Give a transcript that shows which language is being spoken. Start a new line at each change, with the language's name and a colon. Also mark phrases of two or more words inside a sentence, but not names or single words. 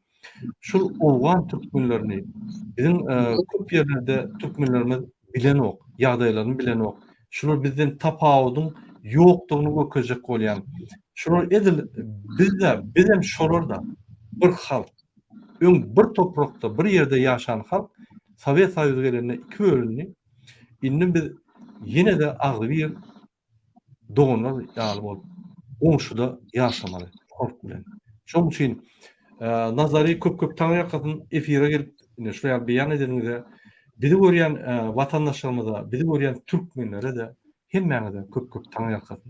Turkmen: Şol Awgan türkmenlerini bizim köp ýerlerde türkmenlerimiz bilen ok, ýagdaýlaryny bilen ok. Şular bizden tapawudyň ýokdugyny gökezek bolýan. Şolar edil bizem şolarda bir halk, bir toprakda bir yerde yaşayan halk Sovet Soýuzy gelende iki bölünni. Indi biz yine de agly bir doganlar ýaly bolup oňşuda yaşamaly halk bilen. Şoň üçin nazary köp taňýakatyn efire gelip şo ýaly beýan edilmede bizi görýän watandaşlarymyza, bizi görýän türkmenlere de hemmäňe de köp taňýakatyn.